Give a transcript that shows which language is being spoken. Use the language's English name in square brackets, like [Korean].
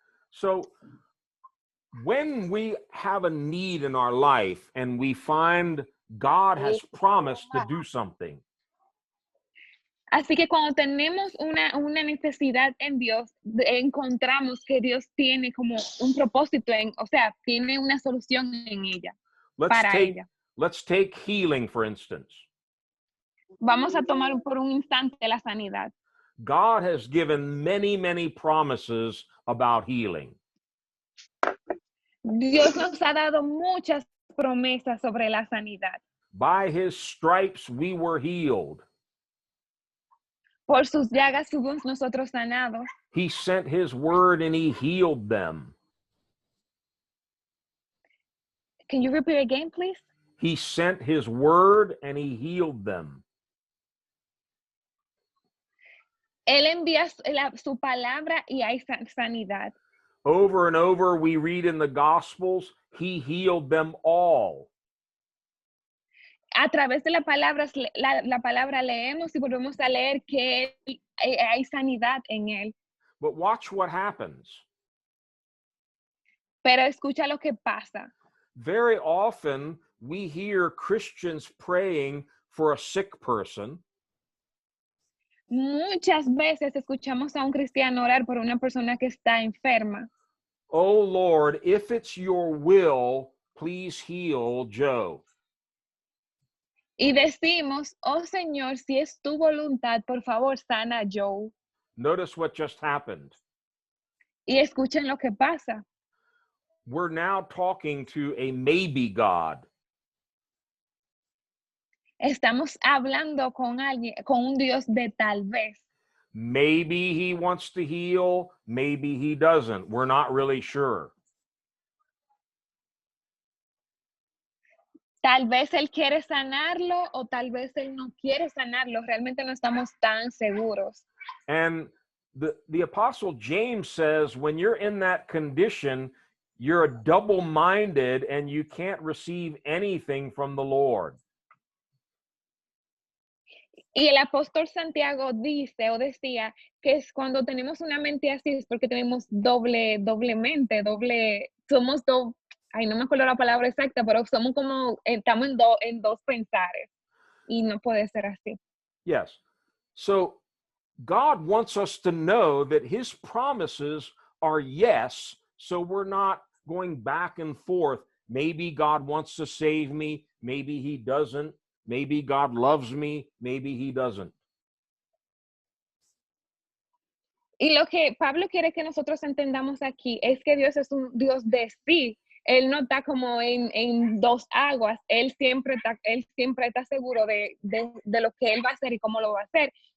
[English] So when we have a need in our life and we find God has promised to do something. [Spanish] Así que cuando tenemos una necesidad en Dios, encontramos que Dios tiene como un propósito o sea, tiene una solución en ella, [English] Let's [Spanish] para [English] take [Spanish] ella. [English] let's take healing for instance. [Spanish] Vamos a tomar por un instante la sanidad. [English] God has given many promises about healing. [Spanish] Dios nos ha dado muchas promesas sobre la sanidad. [English] By his stripes we were healed. [Spanish] Por sus llagas fuimos nosotros sanados. [English] He sent his word and he healed them. Can you repeat again, please? He sent his word and he healed them. [Spanish] Él envía su palabra y hay sanidad. [English] Over and over we read in the Gospels, he healed them all. [Spanish] A través de la palabra leemos y volvemos a leer que hay sanidad en él. [English] But watch what happens. [Spanish] Pero escucha lo que pasa. [English] Very often we hear Christians praying for a sick person. [Spanish] Muchas veces escuchamos a un cristiano orar por una persona que está enferma. [English] Oh Lord, if it's your will, please heal Joe. [Spanish] Y decimos, oh Señor, si es tu voluntad, por favor, sana a Joe. [English] Notice what just happened. [Spanish] Y escuchen lo que pasa. [English] We're now talking to a maybe God. [Spanish] Estamos hablando con alguien, con un Dios de tal vez. [English] Maybe he wants to heal, maybe he doesn't. We're not really sure. [Spanish] Tal vez él quiere sanarlo o tal vez él no quiere sanarlo. Realmente no estamos tan seguros. [English] And the Apostle James says, when you're in that condition, you're a double-minded and you can't receive anything from the Lord. [Spanish] Y el apóstol Santiago dice o decía que es cuando tenemos una mente así es porque tenemos doble mente, somos dos, ay, no me acuerdo la palabra exacta, pero somos como, estamos en dos pensares y no puede ser así. [English] Yes. So God wants us to know that his promises are yes, so we're not going back and forth. Maybe God wants to save me, maybe he doesn't. Maybe God loves me, maybe he doesn't. [Spanish] Y lo que Pablo quiere que nosotros entendamos aquí es que Dios es un Dios de sí. Él no está como en dos aguas. Él siempre está seguro de lo que él va a hacer y cómo lo va a hacer.